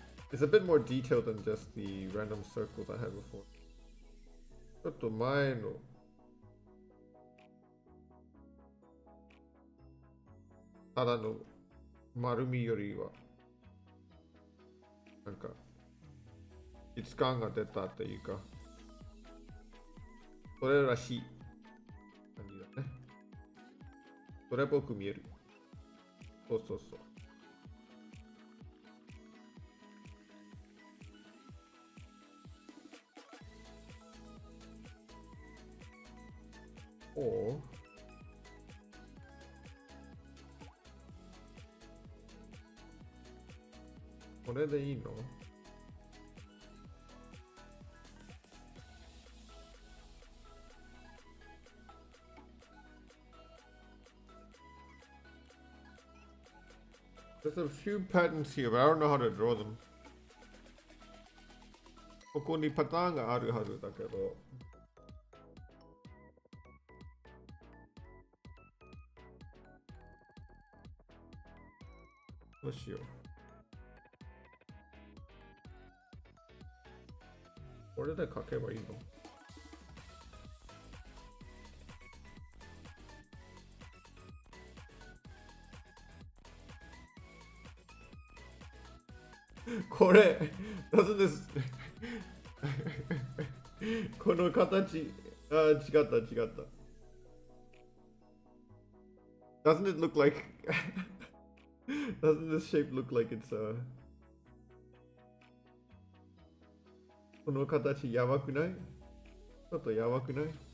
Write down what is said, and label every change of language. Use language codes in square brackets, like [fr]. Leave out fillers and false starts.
[en] It's a bit more detailed than just the random circles I had before. [ja] ちょっと前のただの丸みよりはなんか質感が出たっていうか、それらしい感じだね。それっぽく見える。そうそうそう。おう。これでいいの？ [en] There's a few patterns here, but I don't know how to draw them. [ja] ここにパターンがあるはずだけど。どうしよう。これで書けばいいのこれ [en] doesn't this [ja] この形違った。 [en] Doesn't it look like doesn't this shape look like it's [ja] この形やばくない？ちょっとやばくない？